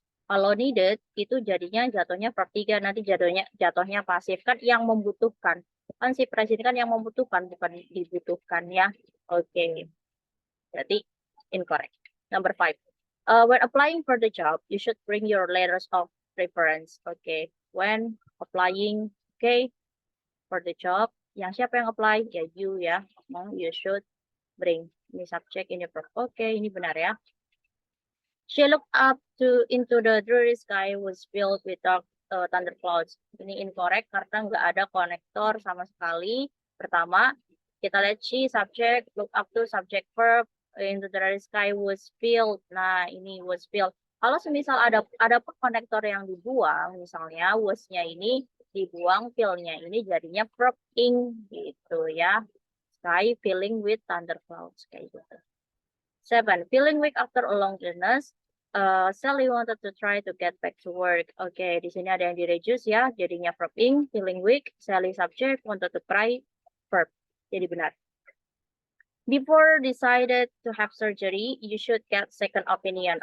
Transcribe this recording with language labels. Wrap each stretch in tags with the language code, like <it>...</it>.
<id>Kalau needed itu jadinya jatuhnya verb 3, nanti jatuhnya pasif kan yang membutuhkan. Kan si presiden kan yang membutuhkan bukan dibutuhkan ya. Oke. Berarti incorrect.</id> <en>Number 5. When applying for the job, you should bring your letters of preference. Okay. When applying, okay, for the job,</en> <id>yang siapa yang apply? Ya</id> <en>you ya. You should bring.</en> <id>Ini subject, ini verb. Oke, ini benar ya.</id> <en>She looked up into the dreary sky was filled with dark thunder clouds.</en> <id>Ini incorrect karena nggak ada konektor sama sekali. Pertama, kita lihat</id> <en>she subject, look up to subject verb, into the dreary sky was filled.</en> <id>Nah, ini was filled. Kalau semisal ada konektor yang dibuang, misalnya was-nya ini dibuang, fill-nya ini jadinya verb ing gitu ya.</id> <en>Sky filling with thunderclouds</en> <id>kayak gitu.</id> <en>7. Feeling weak after a long illness. Sally wanted to try to get back to work.</en> <id>Oke, di sini ada yang di-reduce ya, jadinya verb ing,</id> <en>feeling weak. Sally subject, wanted to try,</en> <id>verb. Jadi benar.</id> <en>Before decided to have surgery, you should get second opinion.</en>